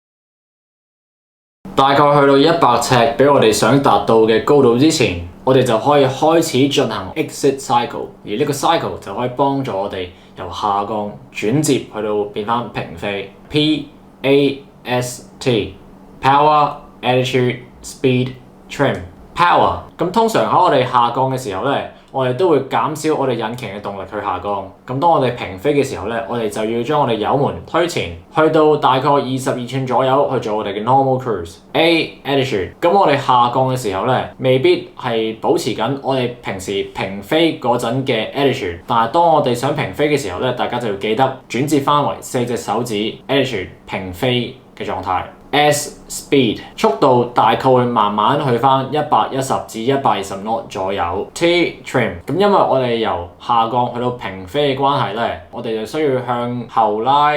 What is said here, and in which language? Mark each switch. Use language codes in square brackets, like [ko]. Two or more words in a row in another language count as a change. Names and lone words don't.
[yue] 大概去到100尺比我哋想達到嘅高度之前，我哋就可以開始進行 [en] exit cycle， [yue] 而呢個 cycle 就可以幫助我哋由下降轉接去到變翻平飛。 [en] PAST Power Attitude Speed Trim Power， [yue] 咁通常喺我哋下降嘅時候咧，我哋都會減少我哋引擎嘅動力去下降。咁當我哋平飛嘅時候咧，我哋就要將我哋油門推前，去到大概22寸左右去做我哋嘅 [en] normal cruise。 [yue] A attitude，咁我哋下降嘅時候咧，未必係保持緊我哋平時平飛嗰陣嘅 attitude， 但係當我哋想平飛嘅時候咧，大家就要記得轉接翻為4隻手指 attitude 平飛嘅狀態。 [en] S speed [yue] 速度大概會慢慢去翻110至120 knot 左右。 [en] T trim， [yue] 咁因為我哋由下降去到平飛嘅關係咧，我哋就需要向後拉。